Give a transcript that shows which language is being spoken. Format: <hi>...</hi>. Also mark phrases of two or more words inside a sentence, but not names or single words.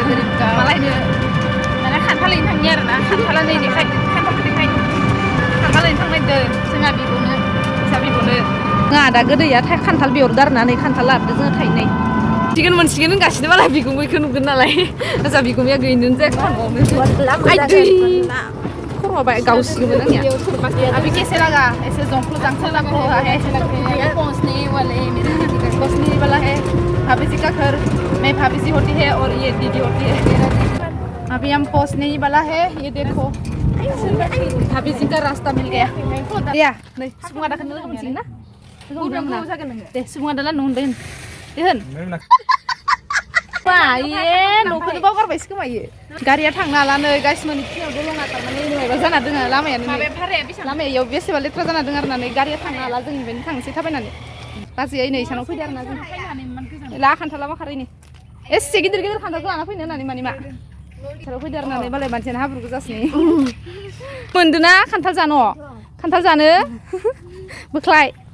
<brx>बोरिमुगाव मालायनो माने खान्थालैनो थांनि आरो ना खान्थाला नै देखायदो खान्थालखौ देखायदो खान्थालैनो थांनायदो जोंहा बिब'नो फिसा बिब'नो जोंहा दा गोदैया खान्थाल बेहरदो आरो ना नै खान्थाल लाबोदो जोङो थाइनै मोनसिगोन होनगासिनो मालाय बिगुमैखौ नुगोन नालाय जा बिगुमैया गैयिनो जायाखै खर'आ गावसिगोमोन आंनिया</brx> <hi>अभी कैसे लगा ऐसे</hi> <brx>जोंफ्लू जांसल</brx> <hi>लगा हुआ है पहुंचने वाला है भाभी जी का घर मैं भाभी जी होती है और ये दीदी होती है अभी हम पहुंचने ही वाला है ये देखो भाभी जी का रास्ता मिल गया या नहीं</hi> <brx>सुबुं आदा लोगो मोनसिगोन ना दे सुबुं आदा लानो होनदों होन ये न'खौनो बावगारबायसो खोमा इयो गारिया थांनो हाला नै गाइस मोननि खिनियाव दलङा थारमाने नोङाबा जाना दोङो लामायानो लामायाव बेसेबा लेथ्रा जाना दोङो आरो ना नै गारिया थांनो हाला जों बेनो थांसै थाबायनानै बाजैया नै इसानाव फैदो आरो ना जों ला खान्थाला माखारैनि एसे गिदिर गिदिर खान्थालखौ लाना फैनो होननानै मानि मा इसानाव फैदो आरो ना नै मालाय मानसियानो हाब्रुखौ जासिनो मोनदोना खान्थाल जानो बोख्लाय</brx>